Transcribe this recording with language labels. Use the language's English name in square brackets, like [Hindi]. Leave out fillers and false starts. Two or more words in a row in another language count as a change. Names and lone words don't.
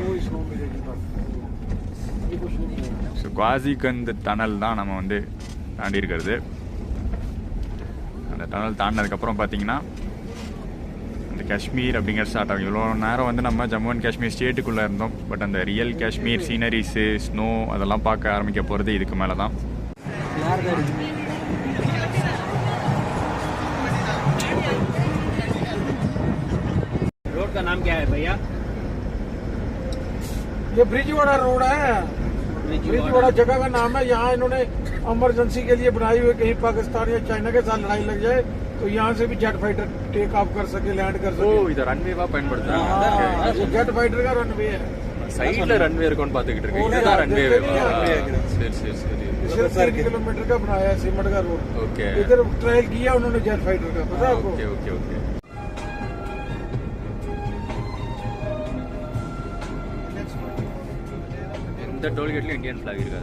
[English] so Quazigund tunnel [Tamil] தான் நம்ம வந்து தாண்டி இருக்கிறது. அந்த டனல் தாண்டினதுக்கப்புறம் பார்த்தீங்கன்னா அந்த காஷ்மீர் அப்படிங்கிற ஸ்டார்ட் ஆகும். இவ்வளோ நேரம் வந்து நம்ம ஜம்மு அண்ட் காஷ்மீர் ஸ்டேட்டுக்குள்ளே இருந்தோம். பட் அந்த ரியல் காஷ்மீர் சீனரிஸு, ஸ்னோ அதெல்லாம் பார்க்க ஆரம்பிக்க போகிறது இதுக்கு மேலே தான். [Hindi] का नाम क्या है भैया? ये ब्रिजवाड़ा रोड है। ब्रिजवाड़ा जगह का नाम है। यहाँ इन्होंने इमरजेंसी के लिए बनाई हुई, कहीं पाकिस्तान या चाइना के साथ लड़ाई लग जाए तो यहाँ से भी [English] jet fighter take off [Hindi] कर सके, लैंड कर सके। [Tamil] இது ரன்வேவா பயன்படுத்துறாங்க. [English] jet fighter [Hindi] का रनवे है. [Tamil] சைடுல ரன்வே இருக்குன்னு பாத்துக்கிட்டு இருக்கு. இதுதான் ரன்வே. சரி சரி சரி. [Hindi] सिर्फ 3 किलोमीटर का बनाया है सीमेंट का रोड. ओके. इधर ट्रायल किया उन्होंने [English] jet fighter [Hindi] का, पता है आपको? [English] OK OK OK. [Tamil] இந்த டோல்கேட்ல இந்தியன் ஃபிளாக் இருக்காது.